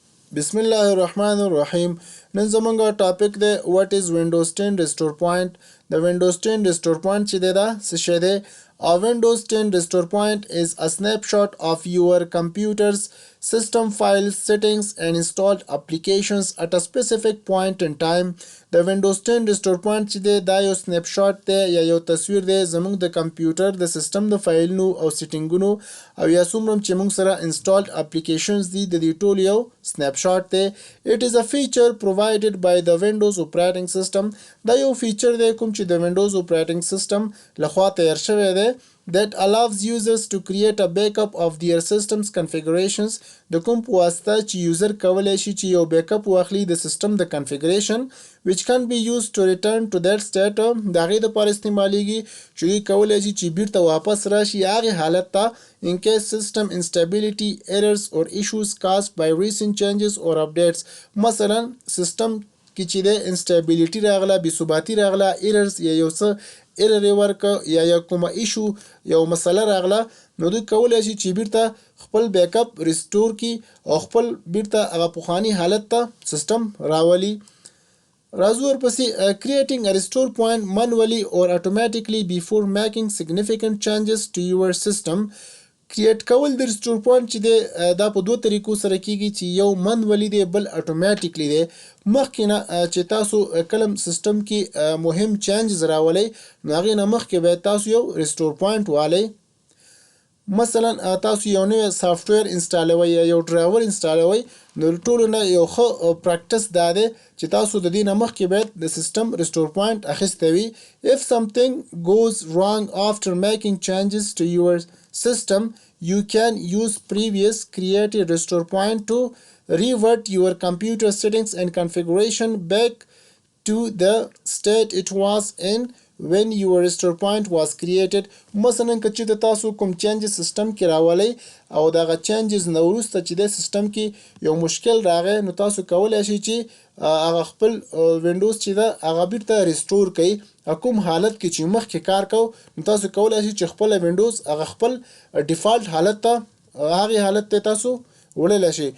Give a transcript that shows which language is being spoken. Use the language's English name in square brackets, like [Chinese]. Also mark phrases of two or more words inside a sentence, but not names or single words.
[Arabic] Bismillahirrahmanirrahim. [Pashto] نن زمونږ ټاپک دی [English] what is Windows 10 restore point. The Windows 10 restore point [Pashto] چې دی دا څه شی دی؟ [English] A Windows 10 restore point is a snapshot of your computer's system files, settings and installed applications at a specific point in time. The Windows 10 restore point [Pashto] چې دی دا یو snapshot دی یا یو تصویر دی زمونږ د کمپیوټر د سیستم د فایلونو او سیټینګونو او یا څومره چې موږ سره [English] installed applications [Pashto] دي د دې ټول یو snapshot دی. [English] It is a feature provided by the Windows operating system. [Pashto] دا یو فیچر دی کوم چې د [English] Windows operating system [Pashto] لخوا تیار شوی دی [English] that allows users to create a backup of their system's configurations. [Pashto] د کوم په واسطه چې یوزر کولی شي چې یو بیکاپ واخلي د سیستم د [English] configuration which can be used to return to that state. [Pashto] د هغې دپاره استعمالیږي چې دوی کولی شي چې بیرته واپس راشي هغې حالت ته [English] in case system instability, errors or issues caused by recent changes or updates. [Pashto] مثلا سیستم کې چې د انسټابیلیټي راغله بېثباتي راغله ایررز یا یو څه ایرر یې ورکړه یا کومه ایشو یو مسله راغله نو دوی کولی شي چې بیرته خپل بیکاپ ریسټور کړي او خپل بیرته هغه پخواني حالت ته سیستم راولي. راځو ورپسې [English] creating a restore point manually or automatically before making significant changes to your system. [Pashto] کریټ کول د [English] restore point [Pashto] چې دی دا په دوه طریقو سره کیږي چې یو منولی دی بل اتوماتیکلی دی. مخکې نه چې تاسو کلم سیستم کې مهم چینجز راولئ نو هغې نه مخکې باید تاسو یو [English] restore point [Pashto] والئ. مثلا تاسو یو نوی سافټویر انسټالوئ یا یو ډرایور انسټالوئ نو ټولو نه یو ښه پریکټس دا دی چې تاسو د دې نه مخکې باید د [English] system restore point [Pashto] اخیستی وي. [English] If something goes wrong after making changes to your system, you can use previous created restore point to revert your computer settings and configuration back to the state it was in when your restore point was created. [Pashto] مثلا که چې د تاسو کوم چینجز سیستم کې راولئ او دغه چینجز نه وروسته چې د سیستم کې یو مشکل راغی نو تاسو کولی شئ چې هغه خپل وینډوز چې ده هغه بیرته ریسټور کړئ. کوم حالت کې چې مخکې کار کو نو تاسو کولی شئ چې خپله وینډوز هغه خپل ډیفالټ حالت ته هغې حالت ته تاسو وړلی شئ.